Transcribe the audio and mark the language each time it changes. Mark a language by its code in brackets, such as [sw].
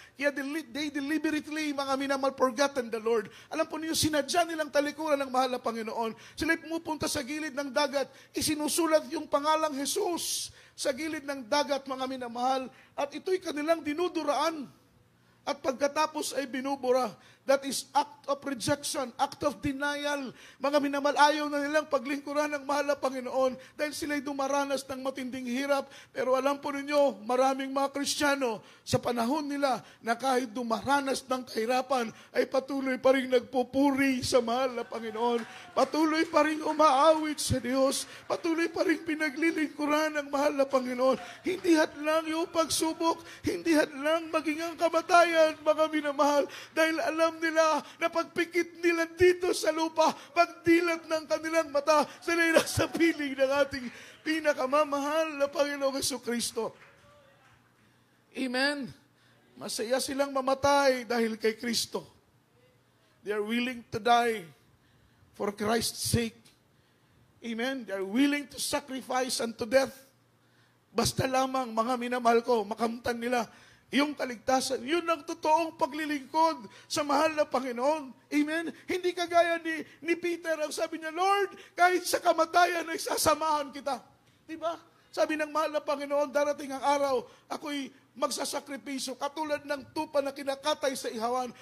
[tl] Kaya [en] they deliberately, [tl] mga minamahal, [en] forgotten the Lord. [tl] Alam po niyo, sinadya nilang talikuran ng mahal na Panginoon. Sila'y pumupunta sa gilid ng dagat, isinusulat yung pangalang Jesus sa gilid ng dagat, mga minamahal, at ito'y kanilang dinuduraan. At pagkatapos ay binubura. [en] That is act of rejection, act of denial. [tl] Mga minamahal, ayaw na nilang paglingkuran ng mahal na Panginoon dahil sila'y dumaranas ng matinding hirap. Pero alam po ninyo, maraming mga Kristiyano sa panahon nila na kahit dumaranas ng kahirapan ay patuloy pa rin nagpupuri sa mahal na Panginoon. Patuloy pa rin umaawit sa Diyos. Patuloy pa rin pinaglilingkuran ng mahal na Panginoon. Hindi hadlang yung pagsubok, hindi hadlang maging ang kamatayan, mga minamahal, dahil alam nila na pagpikit nila dito sa lupa, pagdilat ng kanilang mata, sila'y nasa piling ng ating pinakamamahal na Panginoong Jesucristo. Amen. Masaya silang mamatay dahil kay Kristo. [en] They are willing to die for Christ's sake. Amen. They are willing to sacrifice unto death. [tl] Basta lamang, mga minamahal ko, makamtan nila yung kaligtasan. Yun ang totoong paglilingkod sa mahal na Panginoon. Amen? Hindi kagaya ni Peter, ang sabi niya, Lord, kahit sa kamatayan ay sasamahan kita. Diba? Sabi ng mahal na Panginoon, darating ang araw, ako'y magsasakripisyo, katulad ng tupa na kinakatay sa ihawan.